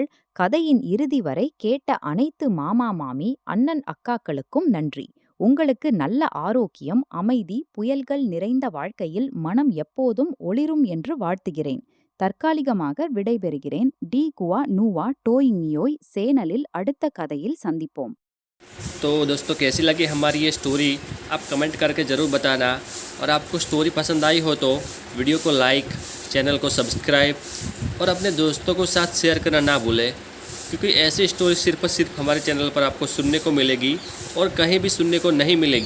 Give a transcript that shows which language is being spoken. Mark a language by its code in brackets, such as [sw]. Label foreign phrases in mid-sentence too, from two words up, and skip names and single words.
[ta] கதையின் இறுதி வரை கேட்ட அனைத்து மாமா மாமி அண்ணன் அக்காக்களுக்கும் நன்றி. உங்களுக்கு நல்ல ஆரோக்கியம், அமைதி, புயல்கள் நிறைந்த வாழ்க்கையில் மனம் எப்போதும் ஒளிரும் என்று வாழ்த்துகிறேன். தற்காலிகமாக விடைபெறுகிறேன். டி குவா நூவா டோயிங்யோய் சேனலில் அடுத்த கதையில் சந்திப்போம். [hi] तो दोस्तों, कैसी लगी हमारी ये स्टोरी आप कमेंट करके ज़रूर बताना। और आपको स्टोरी पसंद आई हो तो वीडियो को लाइक, चैनल को सब्सक्राइब और अपने दोस्तों को साथ शेयर करना ना भूलें, क्योंकि ऐसी स्टोरी सिर्फ हमारे चैनल पर आपको सुनने को मिलेगी और कहीं भी सुनने को नहीं मिलेगी।